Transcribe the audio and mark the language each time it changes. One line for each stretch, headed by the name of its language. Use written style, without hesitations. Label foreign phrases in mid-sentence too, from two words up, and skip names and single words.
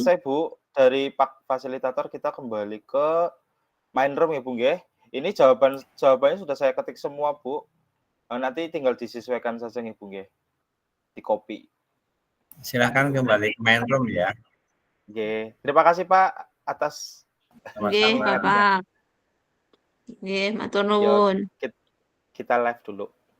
Indonesian: selesai, Bu, dari Pak Fasilitator kita kembali ke
English: main room
Indonesian: ya, Bu, nggih. Ini jawabannya sudah saya ketik semua, Bu, nanti tinggal disesuaikan saja nih, Bu, nggih, di-copy. Silahkan kembali ke
English: main room
Indonesian: ya. Oke, terima kasih Pak atas Nggih, Sama-sama. Bapak.
Javanese: Nggih, matur yo nuwun.
Indonesian: kita live dulu.